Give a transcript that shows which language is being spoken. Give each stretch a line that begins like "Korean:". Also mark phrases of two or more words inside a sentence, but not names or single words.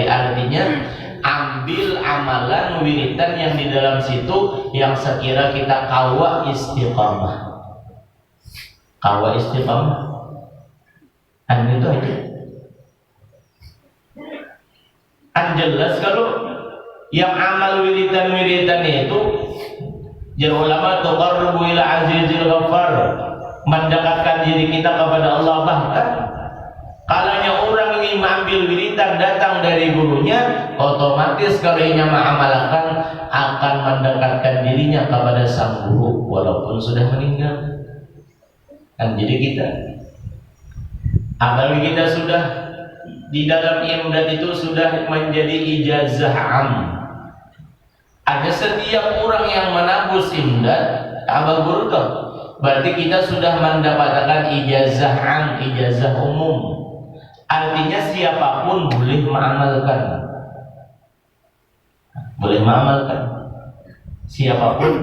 Banjar: Artinya ambil amalan wiritan yang di dalam situ yang sekira kita kawa istiqamah. Kawa istiqamah. Itu aja.
Indonesian: Jelas kalau yang amal wiritan-wiritan itu jar ulama
Arabic: تقرب إلى العزيز الغفار,
Indonesian: mendekatkan diri kita kepada Allah. Bahkan kalanya orang ingin mengambil wiritan datang dari gurunya, otomatis kalau ia mengamalkan akan mendekatkan dirinya kepada sang guru walaupun sudah meninggal. Jadi kita apalagi kita sudah di dalam imdad itu sudah menjadi ijazah am. Ada setiap orang yang menabus imdad abah guru tuh, berarti kita sudah mendapatkan ijazah am, ijazah umum. Artinya siapapun boleh mengamalkan. Boleh mengamalkan. Siapapun.